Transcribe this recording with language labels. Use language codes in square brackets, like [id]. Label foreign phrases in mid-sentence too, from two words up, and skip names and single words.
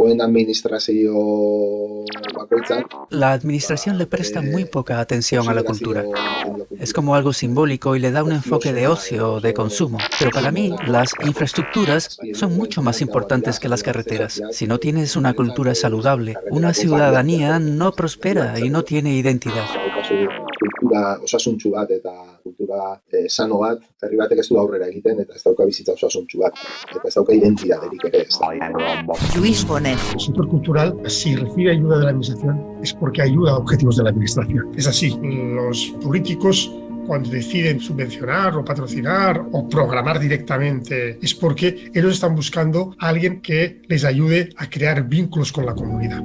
[es] La administración le presta muy poca atención a la cultura. Es como algo simbólico y le da un enfoque de ocio o de consumo. Pero para mí, las infraestructuras son mucho más importantes que las carreteras. Si no tienes una cultura saludable, una ciudadanía no prospera y no tiene identidad. [eu] Kultura osasuntsu bat eta kultura sano bat, herri batek ez du aurrera egiten eta ez dauka bizitza osasuntsu bat, eta ez dauka identidaderik ere. [es] Luis Bonet. El sector cultural, si recibe ayuda de la administración, es porque ayuda a objetivos de la administración. Es así, los políticos cuando deciden subvencionar o patrocinar o programar directamente es porque ellos están buscando a alguien que les ayude a crear vínculos con la comunidad.